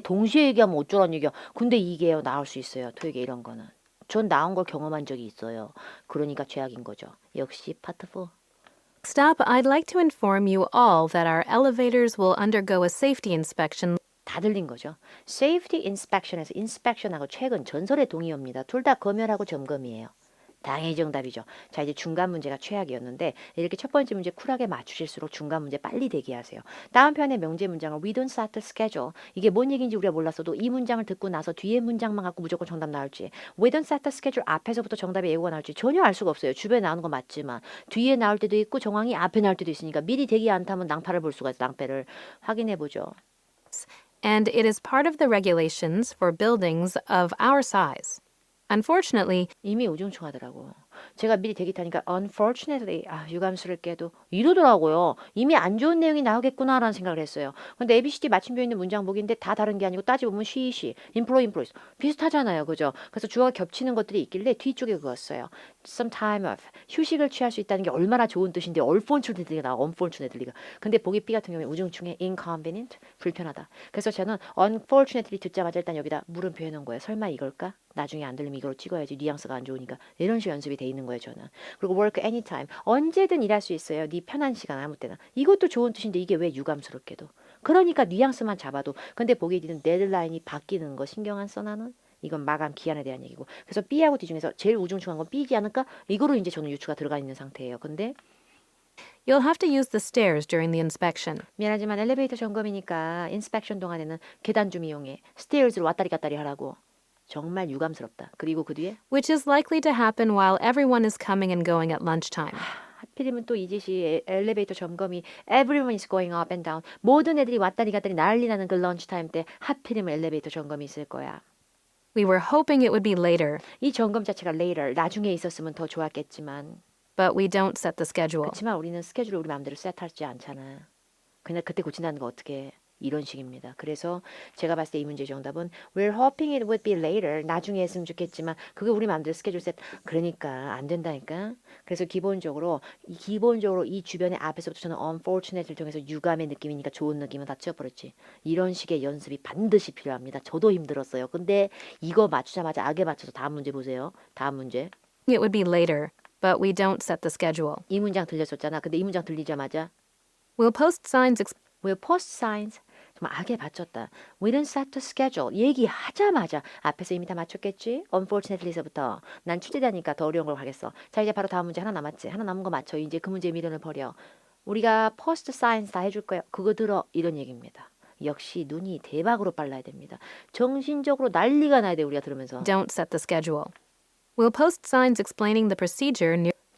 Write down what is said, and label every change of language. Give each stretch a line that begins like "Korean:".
Korean: 동시에 얘기하면 어쩌란 얘기야. 근데 이게요. 나올 수 있어요. 토익에 이런 거는. 전 나온 걸 경험한 적이 있어요. 그러니까 최악인 거죠. 역시 파트 4.
English: Next up, I'd like to inform you all that our elevators will undergo a safety inspection.
Korean: 다 들린 거죠. Safety inspection에서 inspection하고 최근 전설의 동의어입니다. 둘 다 검열하고 점검이에요. 당연히 정답이죠. 자, 이제 중간 문제가 최악이었는데 이렇게 첫 번째 문제 쿨하게 맞추실수록 중간 문제 빨리 대기하세요. 다음 편의 명제 문장을
English: We don't set the schedule.
Korean: 이게 뭔 얘기인지 우리가 몰랐어도 이 문장을 듣고 나서 뒤에 문장만 갖고 무조건 정답 나올지
English: We don't set the schedule
Korean: 앞에서부터 정답의 예고가 나올지 전혀 알 수가 없어요. 주변에 나오는 거 맞지만 뒤에 나올 때도 있고 정황이 앞에 나올 때도 있으니까 미리 대기 안 타면 낭패를 볼 수가 있어요. 낭패를 확인해보죠.
English: And it is part of the regulations for buildings of our size. Unfortunately,
Korean: 이미 우중충하더라고. 제가 미리 대기 타니까 unfortunately 유감스럽게도 이러더라고요. 이미 안 좋은 내용이 나오겠구나라는 생각을 했어요. 근데 ABCD 맞춤표 있는 문장 보기인데 다 다른 게 아니고 따지보면 she, employees 비슷하잖아요. 그죠? 그래서 주어가 겹치는 것들이 있길래 뒤쪽에 그었어요.
English: some time off
Korean: 휴식을 취할 수 있다는 게 얼마나 좋은 뜻인데 unfortunately가 나와 unfortunately가. 근데 보기 B 같은 경우에 우중충해 inconvenient 불편하다. 그래서 저는 unfortunately 듣자마자 일단 여기다 물음표 해놓은 거예요. 설마 이걸까? 나중에 안 들리면 이걸 찍어야지 뉘앙스가 안 좋으니까 이런 식으로 연습이 돼 있는 거예요 저는. 그리고
English: work anytime
Korean: 언제든 일할 수 있어요. 네 편한 시간 아무 때나. 이것도 좋은 뜻인데 이게 왜 유감스럽게도. 그러니까 뉘앙스만 잡아도. 근데 보기에 되는 데드라인이 바뀌는 거 신경 안 써 나는? 이건 마감 기한에 대한 얘기고. 그래서 B하고 D 중에서 제일 우중충한 건 B지 않을까? 이거로 이제 저는 유추가 들어가 있는 상태예요. 근데
English: You'll have to use the stairs during the inspection.
Korean: 미안하지만 엘리베이터 점검이니까 인스펙션 동안에는 계단 좀 이용해. 스테어즈를 왔다리 갔다리 하라고. 정말 유감스럽다. 그리고 그 뒤에
English: Which is likely to happen while everyone is coming and going at lunchtime.
Korean: 하필이면 또 이 짓이 엘리베이터 점검이
English: everyone is going up and down.
Korean: 모든 애들이 왔다리 갔다리 난리 나는 그 런치타임 때 하필이면 엘리베이터 점검이 있을 거야.
English: We were hoping it would be later,
Korean: 이 점검 자체가 later, 나중에 있었으면 더 좋았겠지만
English: but we don't set the schedule.
Korean: 그렇지만 우리는 스케줄을 우리 마음대로 세트하지 않잖아. 그냥 그때 고친다는 거 어떻게 해. 이런 식입니다. 그래서 제가 봤을 때 이 문제의 정답은
English: We're hoping it would be later.
Korean: 나중에 했으면 좋겠지만 그게 우리 마음대로 스케줄 세트. 그러니까 안 된다니까. 그래서 기본적으로 이 주변의 앞에서부터 저는 unfortunately를 통해서 유감의 느낌이니까 좋은 느낌은 다 치워버렸지. 이런 식의 연습이 반드시 필요합니다. 저도 힘들었어요. 근데 이거 맞추자마자 악에 맞춰서 다음 문제 보세요. 다음 문제.
English: It would be later, but we don't set the schedule.
Korean: 이 문장 들렸었잖아. 근데 이 문장 들리자마자
English: We'll post signs We'll post signs.
Korean: 정말 악에 받쳤다.
English: We didn't set the schedule.
Korean: 얘기하자마자 앞에서 이미 다 맞췄겠지? Unfortunately서부터. 난 출제자니까 더 어려운 걸 가겠어. 자, 이제 바로 다음 문제 하나 남았지. 하나 남은 거 맞춰. 이제 그 문제에 미련을 버려. 우리가
English: post signs
Korean: 다 해줄 거야. 그거 들어. 이런 얘기입니다. 역시 눈이 대박으로 빨라야 됩니다. 정신적으로 난리가 나야 돼. 우리가 들으면서.
English: don't set the schedule. We'll post signs explaining the procedure near